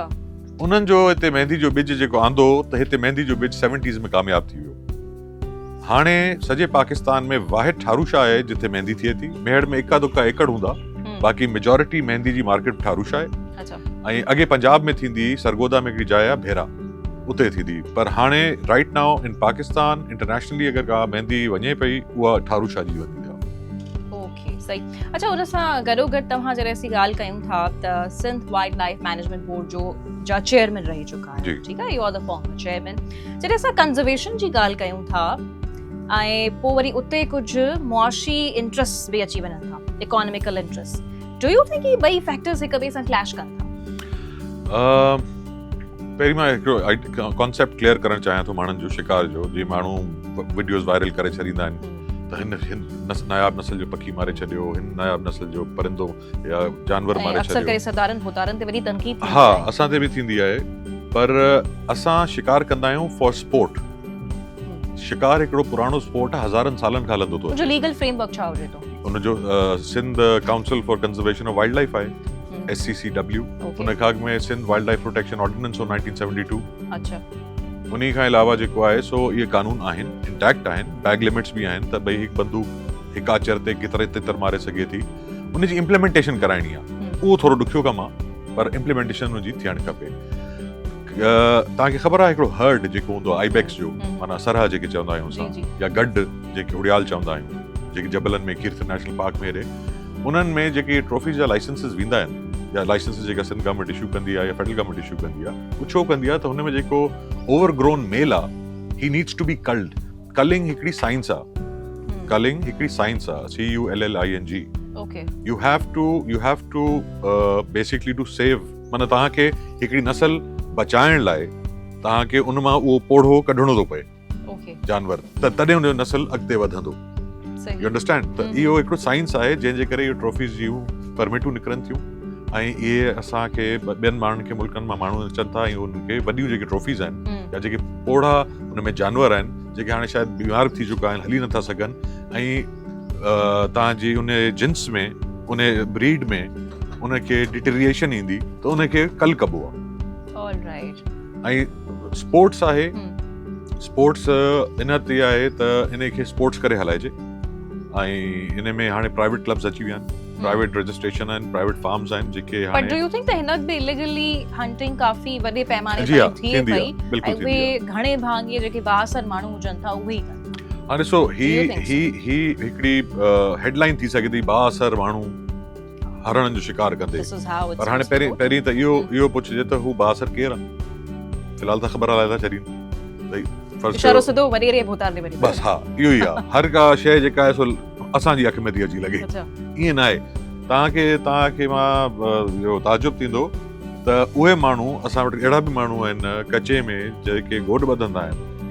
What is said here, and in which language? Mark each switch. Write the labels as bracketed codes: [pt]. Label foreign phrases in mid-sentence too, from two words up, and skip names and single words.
[sd] उन्हनि जो हिते मेहंदी जो ॿिज जेको आंदो त हिते मेहंदी जो ॿिज 70s में कामयाबु थी वियो हाणे सॼे पाकिस्तान में वाहिद ठारूशा आहे जिथे मेहंदी थिए थी मेहर में इका दुका एकड़ हूंदा बाक़ी मेजॉरिटी मेहंदी जी मार्केट ठारूशा आहे अच्छा ऐं अॻे पंजाब में थींदी सरगोदा में हिकिड़ी जाइ आहे भेरा उते थींदी पर हाणे [en] right now in Pakistan internationally [sd] अगरि का मेहंदी वञे पई उहा ठारूशा जी वञी आहे ओके सही अच्छा उन सां गॾोगॾु तव्हां जॾहिं असीं ॻाल्हि कयूं था त सिंध वाइल्ड लाइफ मैनेजमेंट बोर्ड जो जा चेयरमैन रही चुका जी। आहियो ठीकु आहे [en] you are the former chairman [sd] जॾहिं असां कंजर्वेशन जी ॻाल्हि कयूं था ऐं पोइ वरी उते कुझु मुआशी इंट्रस्ट बि अची वञनि था [en] economical interest do you think [sd] ही ॿई फैक्टर्स हिक ॿिए सां क्लैश कनि था पहिरीं मां हिकिड़ो कॉन्सेप्ट क्लियर करणु चाहियां थो माण्हुनि जो शिकार जो जीअं माण्हू वीडियोज़ वायरल करे छॾींदा आहिनि त हिन नायाब नस्ल जो पखी मारे छॾियो हिन नायाब नस्ल जो परिंदो या जानवर मारे अक्सर करे छॾियो सरदारनि भुतारनि ते वरी तनक़ीद थींदी हा आहे। असां ते बि थींदी आहे पर असां शिकार कंदा आहियूं [en] for sport [sd] शिकार हिकिड़ो पुराणो स्पोर्ट आहे हज़ारनि सालनि खां हलंदो थो जो [en] legal framework [sd] छा हुजे थो उनजो सिंध काउंसिल फॉर कंजर्वेशन ऑफ वाइल्ड लाइफ आहे SCCW उन खां अॻु में सिंध वाइल्ड लाइफ प्रोटेक्शन ऑर्डिनेंस ऑफ 1972 अच्छा उन्ही खां अलावा जेको आहे सो इहे कानून आहिनि इंटैक्ट आहिनि [en] bag limits [sd] बि आहिनि त भई हिकु बंदूक हिकु आचर ते केतिरे तितर मारे सघे थी उनजी इम्प्लीमेंटेशन कराइणी आहे उहो थोरो ॾुखियो कमु आहे पर इम्प्लीमेंटेशन उनजी थियणु खपे तव्हांखे ख़बर आहे हिकिड़ो हर्ड जेको हूंदो आहे आइबेक्स जो माना सरह जेके चवंदा आहियूं असां या गॾु जेके उड़ियाल चवंदा आहियूं जेके जबलनि में कीर्थ नेशनल पार्क में हेॾे उन्हनि में जेके ट्रॉफीज़ जा लाइसेंसिस वेंदा आहिनि या लाइसेंसिस जेका सिंध गवर्नमेंट इशू कंदी आहे या फेडरल गवर्नमेंट इशू कंदी आहे उहो छो कंदी आहे त हुन में जेको [en] overgrown male [sd] आहे [en] he needs to be culled [sd] कलिंग हिकिड़ी साइंस आहे कलिंग हिकिड़ी साइंस आहे CULLING ओके [en] you have to basically to save [sd] माना तव्हांखे हिकिड़ी नस्ल बचाइण लाइ तव्हांखे उन मां उहो पोढ़ो कढणो थो पए ओके जानवर त तॾहिं उनजो नस्ल अॻिते वधंदो [en] you understand [sd] त इहो हिकिड़ो साइंस आहे जंहिंजे करे इहो ट्रॉफीज़ जूं परमिटूं निकिरनि थियूं ऐं इहे असांखे ॿियनि माण्हुनि खे मुल्कनि मां माण्हू अचनि था ऐं उनखे वॾियूं जेके ट्रॉफीज़ आहिनि या जेके पोढ़ा उन में जानवर आहिनि जेके हाणे शायदि बीमार थी चुका आहिनि हली नथा सघनि ऐं तव्हांजी उन जिन्स में उन ब्रीड में उनखे डिटेरिएशन ईंदी त उनखे कल कबो आहे ऑलराइट ऐं स्पोर्ट्स आहे स्पोर्ट्स इन ते आहे त इनखे स्पोर्ट्स करे हलाइजे ऐं इन में हाणे [en] private clubs [sd] अची विया आहिनि [en] private registration [sd] आहिनि [en] private farms [sd] आहिनि जेके [en] but do you think [sd] त हिन बि इलीगली हंटिंग काफ़ी वॾे पैमाने जी हा, ते थी थींदी आहे, पई बिल्कुलु ऐं उहे घणे भाङ इहे जेके बासर माण्हू हुजनि था उहे ई कनि हाणे ॾिसो [en] Do you think so? [sd] ही हिकिड़ी हेडलाइन थी सघे थी 72 माण्हू हरणनि जो शिकार कंदे [en] This is how it's [sd] पर हाणे [en] supposed to go. [sd] पहिरीं त इहो पुछिजे त हू 72 केरु आहे फ़िलहाल त ख़बर हलाए था छॾीनि भई इशारो सिधो वॾेरे भूतार ॾे वञी बस हा इहो ई आहे हर का शइ जेका आहे सो असांजी अखि में थी अची लॻे अच्छा ईअं न आहे तव्हांखे मां इहो ताजुब थींदो त उहे माण्हू असां वटि अहिड़ा बि माण्हू आहिनि कचे में जेके गोॾ ॿधंदा आहिनि